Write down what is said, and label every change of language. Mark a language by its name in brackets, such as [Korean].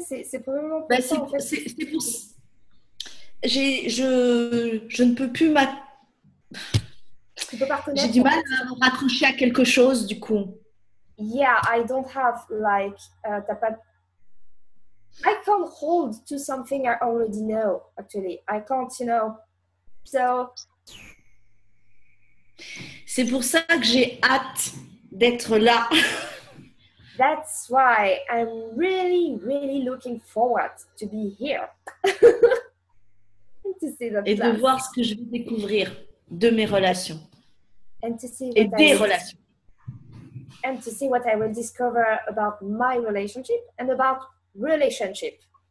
[French] C'est probablement pour ça, en fait. C'est pour... Je ne peux plus J'ai du mal à me raccrocher à quelque chose, du coup. [English] Yeah, I don't have like I can't hold to something I already know, actually. I can't, you know. So [French] c'est pour ça que j'ai hâte d'être là. [English] That's why I'm really, really looking forward to be here. [French] Et de voir ce que je vais découvrir de mes relations. [English] And to see [French] et des relations. [English] And to see what I will discover about my relationship and about relationship.